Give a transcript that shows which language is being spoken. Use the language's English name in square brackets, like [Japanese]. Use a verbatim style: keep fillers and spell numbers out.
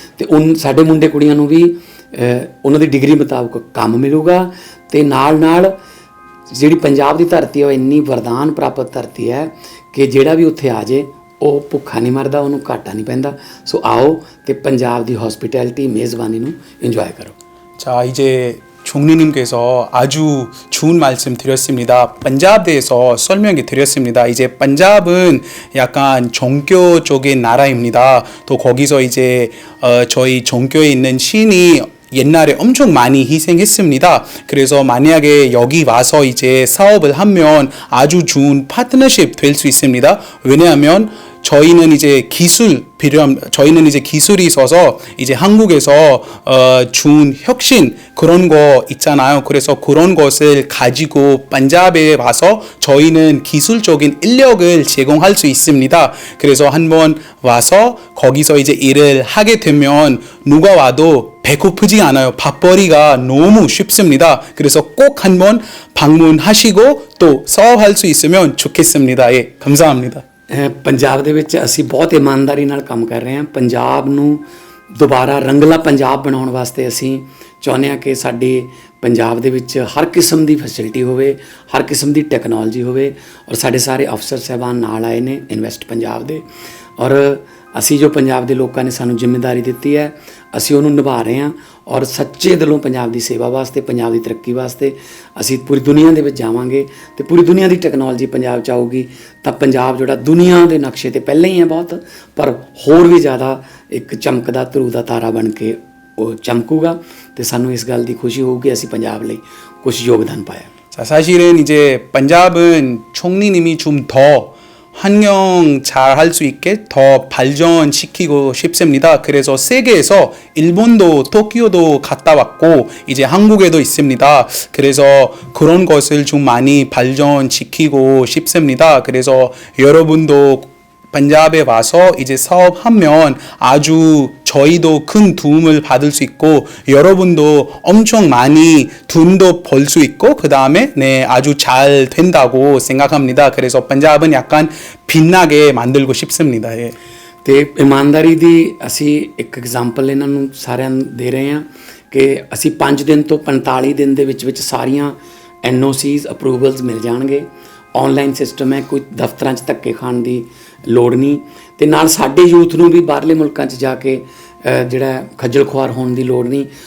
[Punjabi] ਤੇ ਉਨ ਸਾਡੇ ਮੁੰਡੇ ਕੁੜੀਆਂ ਨੂੰ ਵੀ ਅਹ, ਉਹਨਾਂ ਦੀ ਡਿਗਰੀ ਮੁਤਾਬਕ ਕੰਮ ਮਿਲੂਗਾ ਤੇ ਨਾਲ ਨਾਲ ਜਿਹੜੀ ਪੰਜਾਬ ਦੀ ਧਰਤੀ ਹੈ ਉਹ ਇੰਨੀ ਵਰਦਾਨ ਪ੍ਰਾਪਤ ਧਰਤੀ ਹੈ ਕਿ ਜਿਹੜਾ ਵੀ ਉੱਥੇ ਆ ਜੇ ਉਹ ਭੁੱਖਾ ਨਹੀਂ ਮਰਦਾ, ਉਹਨੂੰ ਘਾਟਾ ਨਹੀਂ ਪੈਂਦਾ। ਸੋ ਆਓ ਤੇ ਪੰਜਾਬ ਦੀ ਹੌਸਪਿਟੈਲਿਟੀ, ਮੇਜ਼ਬਾਨੀ ਨੂੰ ਇੰਜੋਏ ਕਰੋ। [Korean] 자, 이제 총리님께서 아주 좋은 말씀 드렸습니다. 반잡에 대해서 설명이 드렸습니다. 이제 반잡은 약간 종교적인 나라입니다. 또 거기서 이제 어, 저희 종교에 있는 신이 옛날에 엄청 많이 희생했습니다. 그래서 만약에 여기 와서 이제 사업을 하면 아주 좋은 파트너십 될 수 있습니다. 왜냐하면 저희는 이제 기술 필요함 저희는 이제 기술이 있어서 이제 한국에서 어, 준 혁신 그런 거 있잖아요. 그래서 그런 것을 가지고 반잡에 와서 저희는 기술적인 인력을 제공할 수 있습니다. 그래서 한번 와서 거기서 이제 일을 하게 되면 누가 와도 배고프지 않아요. 밥벌이가 너무 쉽습니다. 그래서 꼭 한번 방문하시고 또 사업할 수 있으면 좋겠습니다. 예, 감사합니다. [Punjabi] ਅਹ ਪੰਜਾਬ ਦੇ ਵਿੱਚ ਅਸੀਂ ਬਹੁਤ ਇਮਾਨਦਾਰੀ ਨਾਲ ਕੰਮ ਕਰ ਰਹੇ ਹਾਂ। ਪੰਜਾਬ ਨੂੰ ਦੁਬਾਰਾ ਰੰਗਲਾ ਪੰਜਾਬ ਬਣਾਉਣ ਵਾਸਤੇ ਅਸੀਂ ਚਾਹੁੰਦੇ ਹਾਂ ਕਿ ਸਾਡੇ ਪੰਜਾਬ ਦੇ ਵਿੱਚ ਹਰ ਕਿਸਮ ਦੀ ਫੈਸਿਲਿਟੀ ਹੋਵੇ, ਹਰ ਕਿਸਮ ਦੀ ਟੈਕਨੋਲੋਜੀ ਹੋਵੇ। ਔਰ ਸਾਡੇ ਸਾਰੇ ਅਫਸਰ ਸਾਹਿਬਾਨ ਨਾਲ ਆਏ ਨੇ ਇਨਵੈਸਟ ਪੰਜਾਬ ਦੇ, ਔਰ ਅਸੀਂ ਜੋ ਪੰਜਾਬ ਦੇ ਲੋਕਾਂ ਨੇ ਸਾਨੂੰ ਜ਼ਿੰਮੇਵਾਰੀ ਦਿੱਤੀ ਹੈ ਅਸੀਂ ਉਹਨੂੰ ਨਿਭਾ ਰਹੇ ਹਾਂ। ਔਰ ਸੱਚੇ ਦਿਲੋਂ ਪੰਜਾਬ ਦੀ ਸੇਵਾ ਵਾਸਤੇ, ਪੰਜਾਬ ਦੀ ਤਰੱਕੀ ਵਾਸਤੇ ਅਸੀਂ ਪੂਰੀ ਦੁਨੀਆ ਦੇ ਵਿੱਚ ਜਾਵਾਂਗੇ ਤੇ ਪੂਰੀ ਦੁਨੀਆ ਦੀ ਟੈਕਨੋਲੋਜੀ ਪੰਜਾਬ 'ਚ ਆਊਗੀ ਤਾਂ ਪੰਜਾਬ ਜਿਹੜਾ ਦੁਨੀਆ ਦੇ ਨਕਸ਼ੇ ਤੇ ਪਹਿਲਾਂ ਹੀ ਹੈ ਬਹੁਤ, ਪਰ ਹੋਰ ਵੀ ਜ਼ਿਆਦਾ ਇੱਕ ਚਮਕਦਾ ਧਰੂ ਦਾ ਤਾਰਾ ਬਣ ਕੇ ਉਹ ਚਮਕੂਗਾ। ਤੇ ਸਾਨੂੰ ਇਸ ਗੱਲ ਦੀ ਖੁਸ਼ੀ ਹੋਊਗੀ ਅਸੀਂ ਪੰਜਾਬ ਲਈ ਕੁਝ ਯੋਗਦਾਨ ਪਾਇਆ। [Korean] 자, 사실은 이제 반잡은 총리님이 좀 더 환경 잘 할 수 있게 더 발전시키고 싶습니다. 그래서 세계에서 일본도 도쿄도 갔다 왔고 이제 한국에도 있습니다. 그래서 그런 것을 좀 많이 발전시키고 싶습니다. 그래서 여러분도 반잡에 와서 이제 사업하면 아주 저희도 큰 도움을 받을 수 있고 여러분도 엄청 많이 돈도 벌 수 있고 그 다음에 네 아주 잘 된다고 생각합니다. 그래서 반잡은 약간 빛나게 만들고 싶습니다. 예. [Punjabi] ਤੇ ਇਮਾਨਦਾਰੀ ਦੀ ਅਸੀਂ ਇੱਕ ਐਗਜ਼ਾਮਪਲ ਇਹਨਾਂ ਨੂੰ ਸਾਰਿਆਂ ਨੂੰ ਦੇ ਰਹੇ ਹਾਂ ਕਿ ਅਸੀਂ ਪੰਜ ਦਿਨ ਤੋਂ ਪੰਤਾਲੀ ਦਿਨ ਦੇ ਵਿੱਚ ਵਿੱਚ ਸਾਰੀਆਂ ਐਨਓਸੀਜ਼ ਅਪਰੂਵਲਸ ਮਿਲ ਜਾਣਗੇ। ਆਨਲਾਈਨ ਸਿਸਟਮ ਹੈ, ਕੋਈ ਦਫ਼ਤਰਾਂ 'ਚ ਧੱਕੇ ਖਾਣ ਦੀ ਲੋੜ ਨਹੀਂ, ਤੇ ਨਾਲ ਸਾਡੇ ਯੂਥ ਨੂੰ ਵੀ ਬਾਹਰਲੇ ਮੁਲਕਾਂ 'ਚ ਜਾ ਕੇ ਅ, ਜਿਹੜਾ ਖੱਜਲ ਖੁਆਰ ਹੋਣ ਦੀ ਲੋੜ ਨਹੀਂ।